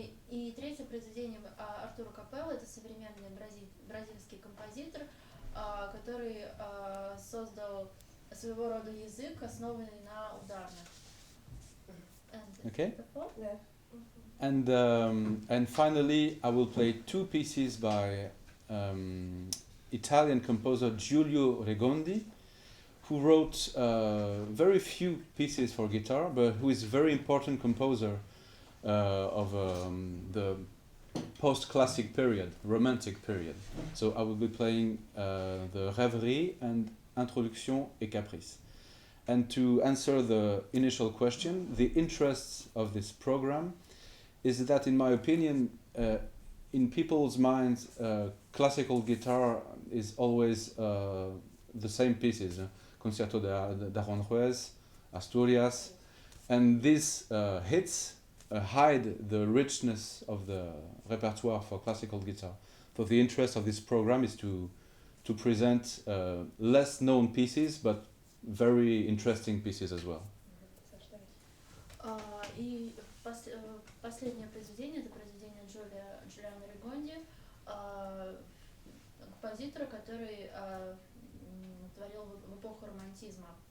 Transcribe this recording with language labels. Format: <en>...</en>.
<ru>И третье произведение Артура Капеллы, это современный бразильский композитор, который создал своего рода язык, основанный на ударных.</ru> <en>Okay. And finally, I will play 2 pieces by Italian composer Giulio Regondi, who wrote very few pieces for guitar, but who is a very important composer of the post-classic period, romantic period. So I will be playing the Rêverie and Introduction et Caprice. And to answer the initial question, the interest of this program is that, in my opinion, in people's minds, classical guitar is always the same pieces. Concerto d'Aranjuez, Asturias, and these hits hide the richness of the repertoire for classical guitar. So the interest of this program is to present less known pieces, but very interesting pieces as well.</en> <ru>И последнее произведение, это произведение Джулиано Регонди, композитора, который творил в эпоху романтизма.</ru>